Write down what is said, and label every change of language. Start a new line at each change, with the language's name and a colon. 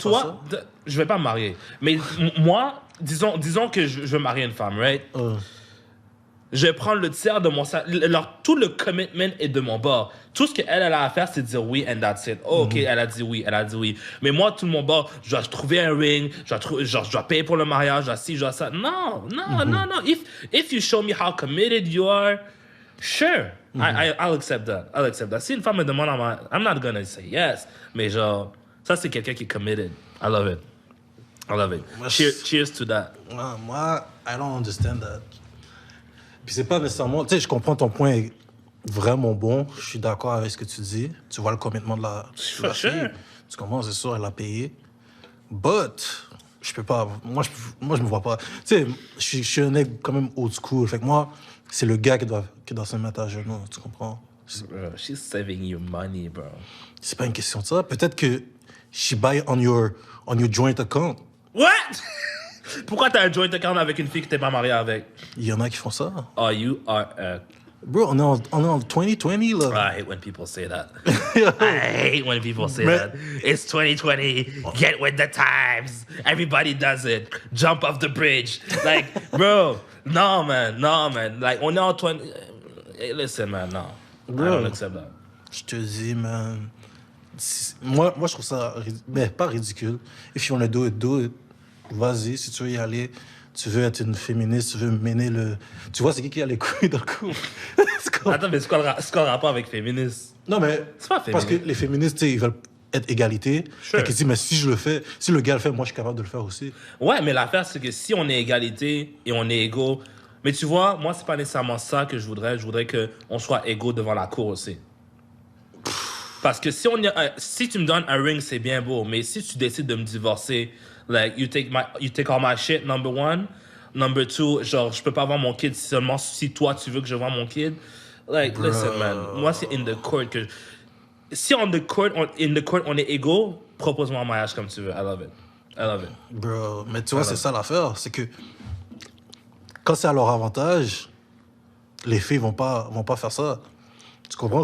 French: toi, je vais pas me marier. Mais moi, disons que je veux marier une femme, right? Je vais prendre le tiers de mon salaire. Tout le commitment est de mon bord. Tout ce qu'elle a à faire, c'est de dire oui,
English: and that's it.
French: Oh, OK, elle a dit oui. Mais moi, tout de mon bord, je dois trouver un ring, je dois payer pour le mariage, je dois ci, je dois ça. Non.
English: If you show me how committed you are, sure, I'll accept that.
French: Si une femme me demande,
English: I'm not gonna say yes.
French: Mais genre, ça, c'est quelqu'un qui est committed.
English: I love it.
French: Moi,
English: Cheers to that. Moi, I don't understand that.
French: Puis c'est pas nécessairement... Tu sais, je comprends ton point est vraiment bon. Je suis d'accord avec ce que tu dis. Tu vois le commitment de la fille. Tu comprends, c'est sûr, elle a payé. But, je peux pas... Moi, je me vois pas... Tu sais, je suis un mec quand même old school. Fait que moi, c'est le gars qui doit se mettre à genoux. Tu comprends?
English: Bro, she's saving you money, bro.
French: C'est pas une question de ça. Peut-être que
English: she buy on your joint account. What?
French: Pourquoi t'as un joint account avec une fille que t'es pas marié avec? Il y en a qui font ça.
English: Oh, you are a...
French: Bro, on est en 2020, là.
English: I hate when people say that. I hate when people say that. It's 2020. Get with the times. Everybody does it. Jump off the bridge. Like, bro, no, man. Like,
French: on est en 20...
English: Hey, listen, man, no. Bro. I don't accept that.
French: Je te dis, man. Moi, je trouve ça... Mais pas ridicule.
English: If you wanna do it.
French: Vas-y, si tu veux y aller. Tu veux être une féministe, tu veux mener le... Tu vois, c'est qui a les couilles dans le coup? Attends, mais c'est quoi le rapport avec féministe? Non, mais... C'est pas féministe. Parce que les féministes, tu sais, ils veulent être égalité. Sure. Fait qu'ils disent, mais si je le fais, si le gars le fait, moi, je suis capable de le faire aussi. Ouais, mais l'affaire, c'est que si on est égalité et on est égaux... Mais tu vois, moi, c'est pas nécessairement ça que je voudrais. Je voudrais qu'on soit égaux devant la cour aussi. Parce que si tu me donnes un ring, c'est bien beau. Mais si tu décides de me divorcer...
English: Like, you take all my shit, number one. Number two,
French: genre, je peux pas voir mon kid seulement si toi, tu veux que je vois mon kid.
English: Like, listen, man.
French: Moi, c'est in the court que... Si in the court, on est égaux, propose-moi un mariage comme tu veux.
English: I love it.
French: Bro, mais tu vois, c'est ça l'affaire. C'est que quand c'est à leur avantage, les filles vont pas faire ça. Tu comprends?